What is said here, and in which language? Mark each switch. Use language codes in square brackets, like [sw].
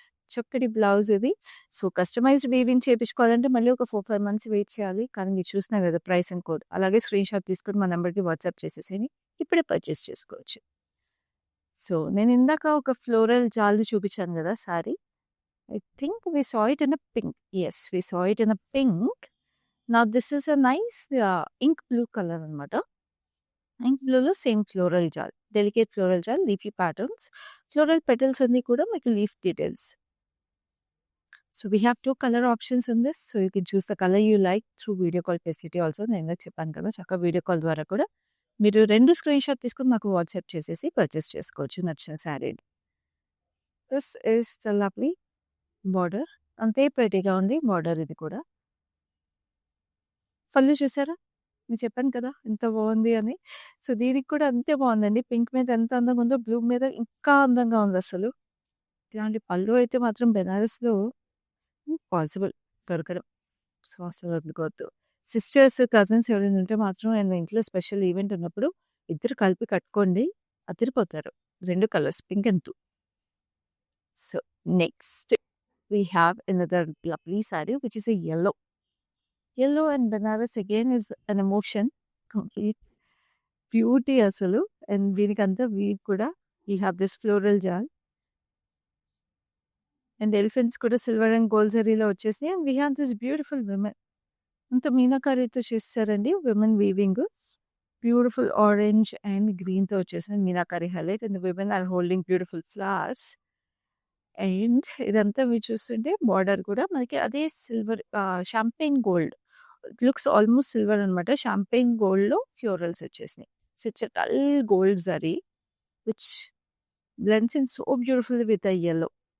[te] చక్కటి బ్లౌజ్ ఇది. So, customized weaving చేపించుకోవాలంటే మళ్ళీ ఒక 4, 5 మంత్స్ వెయిట్ చేయాలి. కానీ మీరు చూస్తున్నారు కదా! Price and code. అలాగే స్క్రీన్‌షాట్ తీసుకొని మా నంబర్‌కి వాట్సాప్ చేసేసేయండి. ఇప్పుడే పర్చేస్ చేసుకోవచ్చు. సో, నేను ఇందాక ఒక ఫ్లోరల్ జాల్‌ది చూపించాను కదా! Sari. [en] I think we saw it in a pink. Yes, we saw it in a pink. Now this is a nice ink blue color అనమాట. [te] ఇంక్ బ్లూలో సేమ్ ఫ్లోరల్ జాల్. డెలికేట్ ఫ్లోరల్ జాల్, లీఫీ ప్యాటర్న్స్. ఫ్లోరల్ పెటల్స్ అన్నీ కూడా మీకు leaf details. [en] So, we have 2 color options in this. So, you can choose the color you like through video call facility also. [te] నేను ఇందాక చెప్పాను కదా! చక్కగా వీడియో కాల్ ద్వారా కూడా మీరు 2 స్క్రీన్‌షాట్ తీసుకొని మాకు వాట్సాప్ చేసేసి పర్చేస్ చేసుకోవచ్చు నచ్చిన శారీని. [en] This is the lovely border. [te] అంతే ప్రెటీగా ఉంది బార్డర్ ఇది కూడా. పళ్ళు చూసారా? నేను చెప్పాను కదా! ఎంత బాగుంది అని. సో, దీనికి కూడా అంతే బాగుందండి. పింక్ మీద ఎంత అందంగా ఉందో బ్లూ మీద ఇంకా అందంగా ఉందసలు. ఇలాంటి పళ్ళు అయితే మాత్రం బెనారస్‌లో పాసిబుల్ దొరకడం. సో, అసలు వదులుకోవద్దు. సిస్టర్స్, కజిన్స్ ఎవరైనా ఉంటే మాత్రం ఇంట్లో స్పెషల్ ఈవెంట్ ఉన్నప్పుడు ఇద్దరు కలిపి కట్టుకోండి. అదిరిపోతారు. 2 colours pink and blue. [en] So, next we have another lovely saree which is a yellow. Yellow and Banaras again is an emotion. Complete beauty asalu. And [te] దీనికంతా వీవ్ కూడా [en] we have this floral jal. [te] And elephants కూడా silver and gold జరీలో వచ్చేసినాయి. [en] And we have this beautiful women. [te] అంత మీనాకారితో చేస్తారండి women weaving. Beautiful orange and గ్రీన్‌తో వచ్చేసిన meenakari highlight. [en] And the women are holding beautiful flowers. [te] And ఇదంతా మీరు చూస్తుంటే border కూడా మనకి అదే silver champagne gold. [en] it looks almost silver [te] అనమాట. షాంపెయిన్ గోల్డ్‌లో ఫ్లోరల్స్ వచ్చేసినాయి. [en] So, it's a dull gold zari which blends in so beautifully with the yellow.